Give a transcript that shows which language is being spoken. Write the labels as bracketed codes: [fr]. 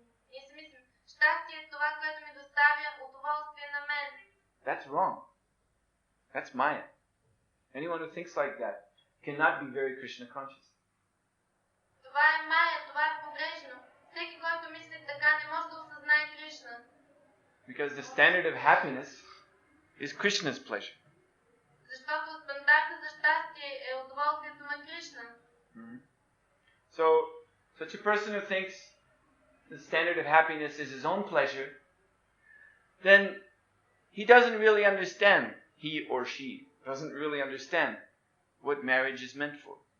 [bg] Ние си мислим, щастие е това, което ми доставя удоволствие на мен. [en] That's wrong. That's Maya. Anyone who thinks like that cannot be very Krishna conscious. [bg] Това е Майя, това е погрешно. Всеки, който мисли така, не може да осъзнае Кришна. [en] Because the standard of happiness is Krishna's pleasure. [bg] Защото стандарта за щастие е удоволствието на Кришна. [en] So, such a person who thinks the standard of happiness is his own pleasure, then he doesn't really understand, he or she doesn't really understand what marriage is meant for.